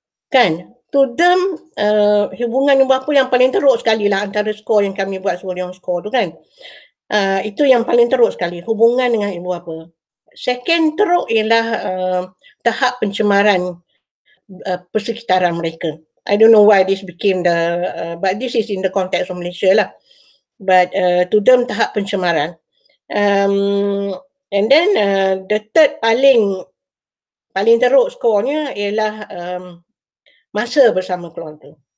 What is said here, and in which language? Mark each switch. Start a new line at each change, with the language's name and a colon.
Malay: Kan?
English: To them,
Malay: hubungan ibu bapa yang paling teruk sekali lah antara skor yang kami buat sebelum skor tu, kan. Itu yang paling teruk sekali, hubungan dengan ibu bapa.
English: Second
Malay: teruk ialah tahap pencemaran persekitaran mereka.
English: I don't know why this became but this is in the context of Malaysia lah. But to them
Malay: tahap pencemaran.
English: And then the third
Malay: paling teruk skornya ialah masa bersama keluarga.